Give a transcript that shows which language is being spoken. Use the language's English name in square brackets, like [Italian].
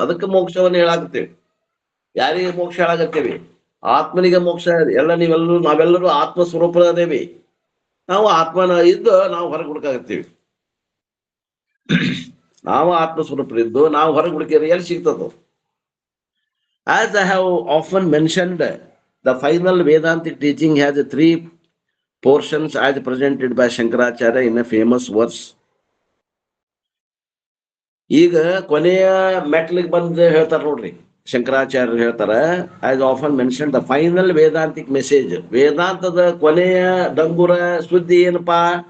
[Kannada] ಅದಕ್ಕೆ ಮೋಕ್ಷವನ್ನ ಹೇಳಾಕತ್ತೇವಿ. ಯಾರಿಗೆ ಮೋಕ್ಷ ಹೇಳಾಕತ್ತೇವಿ? ಆತ್ಮನಿಗೆ ಮೋಕ್ಷ. ನಾವೆಲ್ಲರೂ ಆತ್ಮ ಸ್ವರೂಪದೇವಿ. ನಾವು ಆತ್ಮನ ಇದ್ದು ನಾವು ಹೊರಗೆ ಹುಡುಕಾಗತ್ತೀವಿ. ನಾವು ಆತ್ಮ ಸ್ವರೂಪರಿದ್ದು ನಾವು ಹೊರಗೆ ಹುಡುಕಿದ್ರೆ ಎಲ್ಲಿ ಸಿಗ್ತದ? [English] As I have often mentioned, the final Vedantic teaching has 3 portions as presented by Shankaracharya in a famous verse. [Kannada] ಈಗ ಕೊನೆಯ ಮೆಟ್ಲಿಗೆ ಬಂದು ಹೇಳ್ತಾರ ನೋಡ್ರಿ, ಶಂಕರಾಚಾರ್ಯರು ಹೇಳ್ತಾರ, [English] as often mentioned, the final Vedantic message. [Kannada] ವೇದಾಂತದ ಕೊನೆಯ ಡಂಗುರ ಸುದ್ದಿ ಏನಪ್ಪಾ?